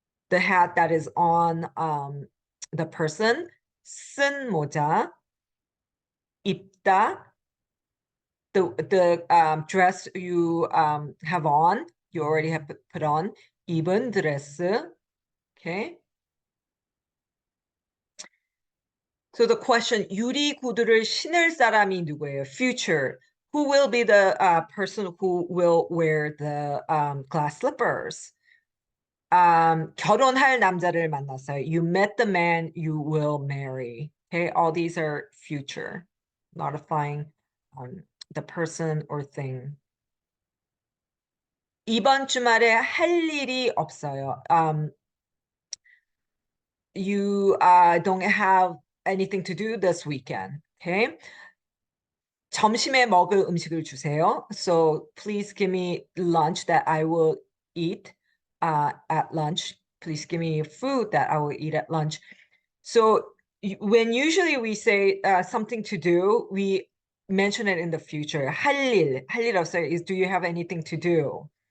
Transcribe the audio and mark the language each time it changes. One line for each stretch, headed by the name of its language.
English: The hat that is on the person,
Korean: 쓴 모자,
English: 입다, the dress you have on, you already have put on,
Korean: 입은 드레스,
English: okay? So the question,
Korean: 유리 구두를 신을 사람이 누구예요?
English: Future. Who will be the person who will wear the glass slippers?
Korean: 결혼할 남자를 만났어요.
English: You met the man you will marry. Okay, all these are future, modifying the person or thing.
Korean: 이번 주말에 할 일이 없어요.
English: You don't have anything to do this weekend. Okay.
Korean: 점심에 먹을 음식을 주세요.
English: So please give me lunch that I will eat at lunch. Please give me food that I will eat at lunch. So when usually we say something to do, we mention it in the future.
Korean: 할 일 없어요
English: is do you have anything to do?